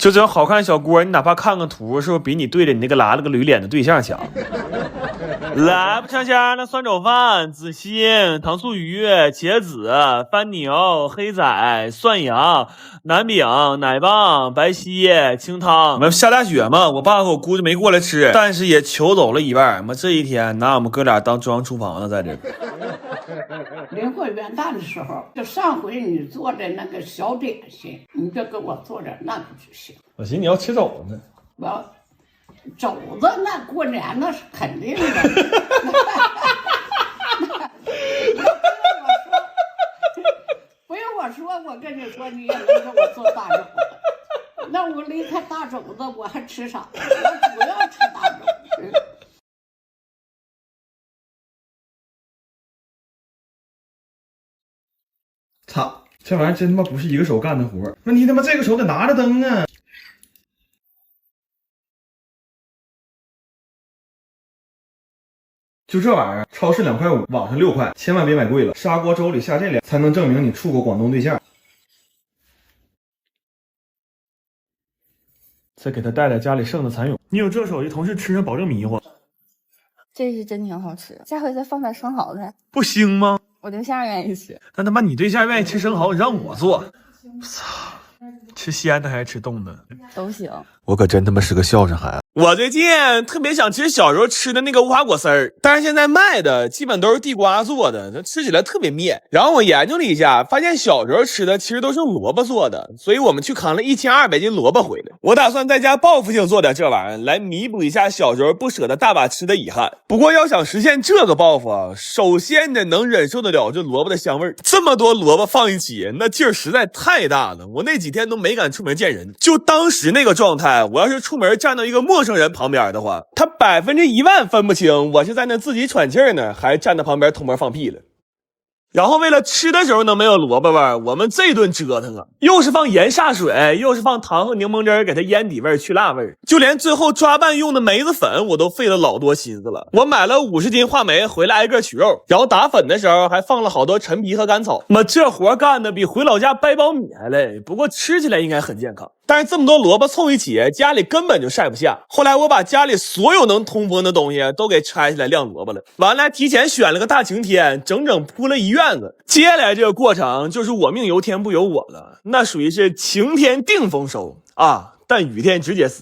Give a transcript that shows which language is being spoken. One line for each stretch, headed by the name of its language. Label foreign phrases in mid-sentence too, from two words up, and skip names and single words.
Chinese: 就这種好看小鍋，你哪怕看個圖，是不是比你對着你那個拉了個驢臉的對象強？來不嗆蝦那酸肘飯、紫心、糖醋魚、茄子、番牛、黑仔、蒜羊、南餅、奶棒、白稀、清湯。我們下大雪嘛，我爸和我姑就沒過來吃，但是也求走了一半。我們這一天拿我們哥倆當中央廚房呢，在這。临過元旦的時候，就上回你做的那個小點心，你就給我做點那個就行。我尋思你要吃肘子呢。我肘子那過年那是肯定的。不用我說，我跟你說，你也能給我做大肘子。那我離開大肘子，我還吃啥？我主要吃大肘子。操，这玩意真他媽不是一個手幹的活，問題他媽這個手得拿着燈啊。就這玩意兒，超市2.5塊，網上6塊，千萬別買貴了。砂鍋粥裡下這倆，才能證明你處過廣東對象。再給他帶點家裡剩的蚕蛹，你有這手藝，同事吃上保證迷糊。這是真挺好吃，下回再放點生蚝的，不腥嗎？我对象願意吃。但他媽你对象願意吃生蚝，你讓我做，操！吃鮮的還是吃凍的？都行。我可真他媽是個孝順孩子。 我最近特別想吃小时候吃的那個無花果絲兒，但是現在賣的基本都是地瓜做的，它吃起來特別面。然後我研究了一下，發現小時候吃的其實都是用蘿蔔做的，所以我們去扛了1200斤蘿蔔回來。我打算在家報復性做點這玩意兒，來彌補一下小時候不捨得大把吃的遺憾。不過要想實現這個報復啊，首先得能忍受得了這蘿蔔的香味。這麼多蘿蔔放一起，那勁兒實在太大了，我那幾天都沒敢出門見人。就當時那個狀態，我要是出門站到一個陌生人旁邊的話，他10000%分不清我是在那自己喘氣呢，還是站在旁邊偷摸放屁了。然後為了吃的時候能沒有蘿蔔味兒，我們這頓折騰啊，又是放鹽下水，又是放糖和檸檬汁給它醃底味去辣味，就連最後抓拌用的梅子粉我都費了老多心思了。我買了50斤话梅回来挨個取肉，然後打粉的時候還放了好多陳皮和甘草。這活幹的比回老家掰苞米還累，不过吃起來應該很健康。但是這麼多蘿蔔湊一起，家裡根本就曬不下。後來我把家裡所有能通風的東西都給拆下來晾蘿蔔了，完了提前選了個大晴天，整整鋪了一院子。接下來這個過程就是我命由天不由我了，那屬於是晴天定豐收啊，但雨天直接死。